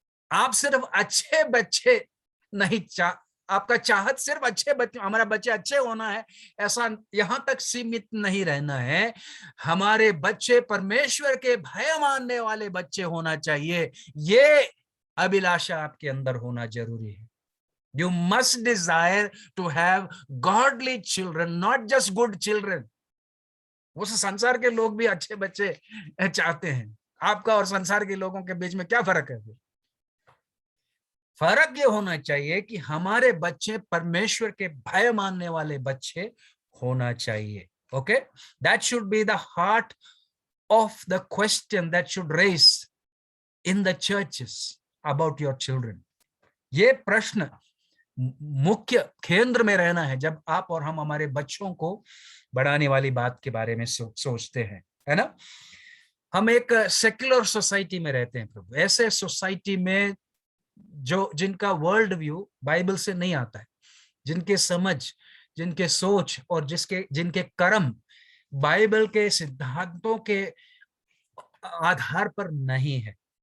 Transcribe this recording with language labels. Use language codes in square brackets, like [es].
[hi] आप सिर्फ अच्छे बच्चे नहीं आपका चाहत सिर्फ अच्छे बच्चे, हमारा बच्चे अच्छे होना है, ऐसा यहां तक सीमित नहीं रहना है। हमारे बच्चे परमेश्वर के भय मानने वाले बच्चे होना चाहिए, ये अभिलाषा आपके अंदर होना जरूरी है। [en] You must desire to have godly children, not just good children. [hi] उस संसार के लोग भी अच्छे बच्चे चाहते हैं। आपका और संसार के लोगों के बीच में क्या फर्क है? फर्क ये होना चाहिए कि हमारे बच्चे परमेश्वर के भय मानने वाले बच्चे होना चाहिए। [en] Okay, that should be the heart of the question that should raise in the churches about your children. [hi] ये प्रश्न मुख्य केंद्र में रहना है जब आप और हम हमारे बच्चों को बढ़ाने वाली बात के बारे में सोचते हैं, है ना। हम एक सेक्युलर सोसाइटी में रहते हैं प्रभु, ऐसे सोसाइटी में जो जिनका वर्ल्ड व्यू बाइबल से नहीं आता है, जिनके समझ, जिनके सोच और जिनके कर्म बाइबल के सिद्धांतों के आधार पर नहीं है।